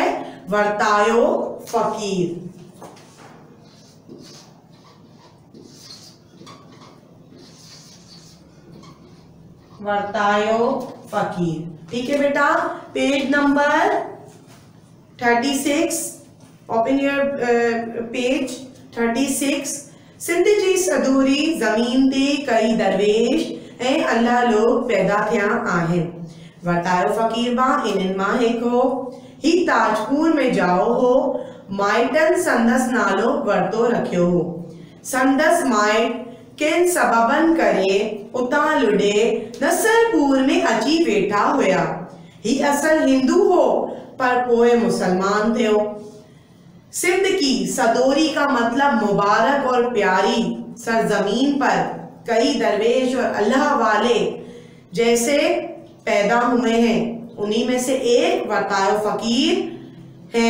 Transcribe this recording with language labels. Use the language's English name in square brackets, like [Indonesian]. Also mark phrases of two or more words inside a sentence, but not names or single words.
[Sindhi] वर्तायो फ़कीर। वर्तायो फ़कीर। [Hindi] ठीक है बेटा, पेज नंबर 36, [English] open your page 36. [Sindhi] सिंध जी सदूरी ज़मीन ते कई दरवेश ऐं अल्लाह लोग पैदा थिया आहिनि। वर्तायो फ़कीर बा इन्हनि मां हिकु हो। ही ताजपुर में जाओ हो, माइटन संदस नालो वरतो रखियो हो। संदस माइट किन सबबन करे उतां लुडे नसरपुर में अची वेठा हुया। ही असल हिंदू हो पर पोए मुसलमान थे। [Hindi] सिंध की सदोरी का मतलब मुबारक और प्यारी सरजमीन पर कई दरवेश और अल्लाह वाले जैसे पैदा हुए हैं, उन्हीं में से एक वर्तायो फ़कीर है।